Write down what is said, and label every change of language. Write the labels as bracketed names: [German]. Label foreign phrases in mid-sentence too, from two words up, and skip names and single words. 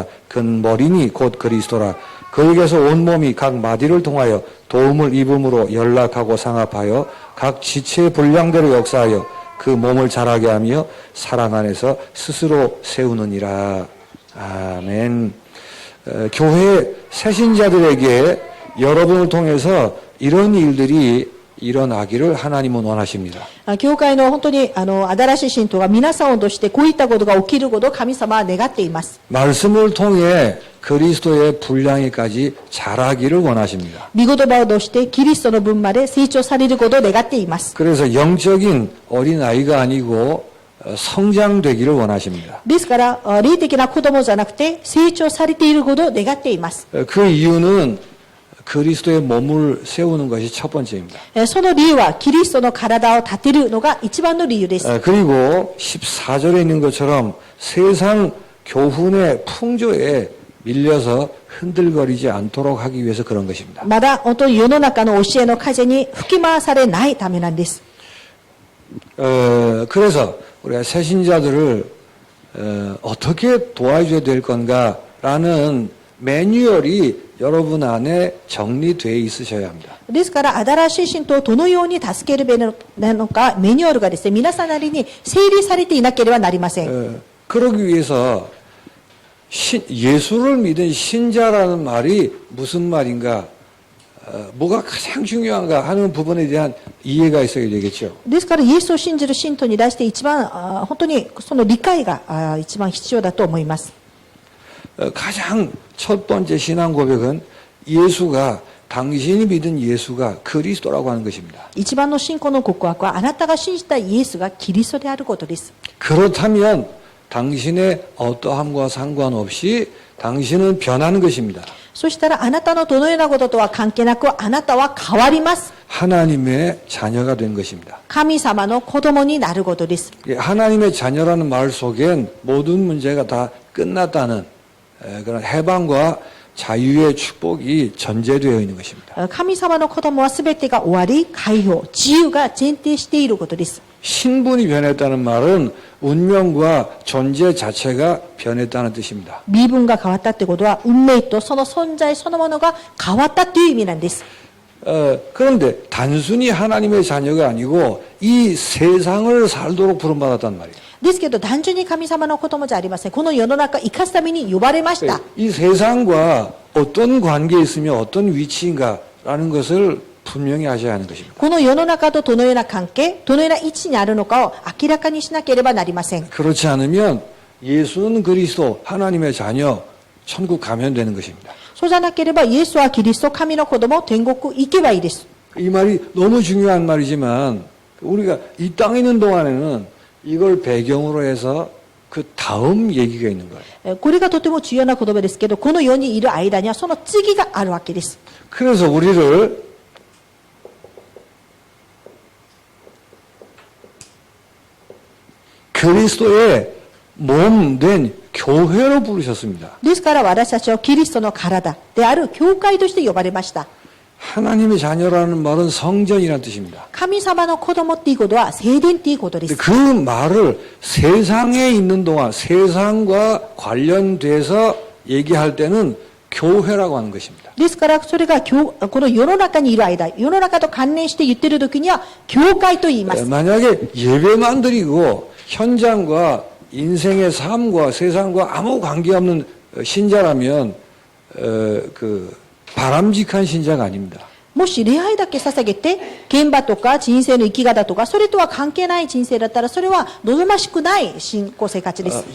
[Korean] 그는 머리니 곧 그리스도라. 그에게서 온 몸이 각 마디를 통하여 도움을 입음으로 연락하고 상합하여 각 지체의 분량대로 역사하여 그 몸을 자라게 하며 사랑 안에서 스스로 세우느니라. 아멘. 교회 새신자들에게 여러분을 통해서 이런 일들이 일어나기를 하나님은 원하십니다. [Japanese] 教会の本当に新しい信徒が皆さんをとしてこういったことが起きることを神様は願っています。 [Korean] 말씀을 통해 그리스도의 분량에까지 자라기를 원하십니다. [Japanese] 御言葉を通してキリストの分まで成長されることを願っています。 [Korean] 그래서 영적인 어린아이가 아니고 성장되기를 원하십니다. [Japanese] ですから霊的な子供じゃなくて成長されていることを願っています。 [Korean] 그 이유는 그리스도의 몸을 세우는 것이 첫 번째입니다. [Japanese] その理由はキリストの体を立てるのが一番の理由です。 [Korean] 그리고 14절에 있는 것처럼 세상 교훈의 풍조에 밀려서 흔들거리지 않도록 하기 위해서 그런 것입니다. [Japanese] まだ本当に世の中の教えの風に吹き回されないためなんです。 [Korean] 그래서 우리가 새신자들을 어떻게 도와줘야 될 건가라는 매뉴얼이 여러분 안에 정리되어 있으셔야 합니다. [Japanese] ですから新しい信徒をどのように助けるべきなのかメニュアルがですね、皆さんなりに整理されていなければなりません。 [Korean] 그러기 위해서 예수를 믿은 신자라는 말이 무슨 말인가, 뭐가 가장 중요한가 하는 부분에 대한 이해가 있어야 되겠죠. [Japanese] ですからイエスを信じる信徒に対して一番本当にその理解が一番必要だと思います。 [Korean] 가장 첫 번째 신앙 고백은 예수가 당신이 믿은 예수가 그리스도라고 하는 것입니다. [Japanese] 一番の信仰の告白はあなたが信じたイエスがキリストであることです。 [Korean] 그렇다면 당신의 어떠함과 상관없이 당신은 변하는 것입니다. [Japanese] そしたらあなたのどのようなこととは関係なくあなたは変わります。 [Korean] 하나님의 자녀가 된 것입니다. [Japanese] 神様の子供になることです。 [Korean] 하나님의 자녀라는 말 속엔 모든 문제가 다 끝났다는 그런 해방과 자유의 축복이 전제되어 있는 것입니다. [Japanese] 神様の子供は全てが終わり、解放、自由が前提していることです。 [Korean] 신분이 변했다는 말은 운명과 존재 자체가 변했다는 뜻입니다. [Japanese] 身分が変わったってことは運命とその存在そのものが変わったという意味なんです。 [Korean] 그런데 단순히 하나님의 자녀가 아니고 이 세상을 살도록 부름받았단 말이에요. [Japanese] ですけど単純に神様の子供じゃありません。この世の中生かすために呼ばれました。 [Korean] 이 세상과 어떤 관계에 있으며 어떤 위치인가라는 것을 분명히 하셔야 하는 것입니다. [Japanese] この世の中とどのような関係、どのような位置にあるのかを明らかにしなければなりません。 [Korean] 그렇지 않으면 예수는 그리스도 하나님의 자녀 천국 가면 되는 것입니다. [Japanese] そうじゃなければイエスはキリスト、神の子供、天国行けばいいです。 [Korean] 이 말이 너무 중요한 말이지만 우리가 이 땅에 있는 동안에는 이걸 배경으로 해서 그 다음 얘기가 있는 거예요. [Japanese] これがとても重要な言葉ですけど、この世にいる間にはその次があるわけです。 [Korean] 그래서 우리를 그리스도의 몸 된 교회로 부르셨습니다. [Japanese] ですから私たちはキリストの体である教会として呼ばれました。 [Korean] 하나님의 자녀라는 말은 성전이라는 뜻입니다. [Japanese] 神様の子供っていうことは聖殿っていうことで [Korean] 근데 [Japanese] す。 [Korean] 그 말을 세상에 있는 동안 세상과 관련돼서 얘기할 때는 교회라고 하는 것입니다. [Japanese] ですからそれがこの世の中にいる間、世の中と関連して言ってる時には教会と言います。 [Korean] 만약에 예배만 드리고 현장과 인생의 삶과 세상과 아무 관계없는 신자라면 그 바람직한 신자가 아닙니다. [Japanese] もし礼拝だけ捧げて、現場とか人生の生き方とか、それとは関係ない人生だったら、それは望ましくない信仰生活です。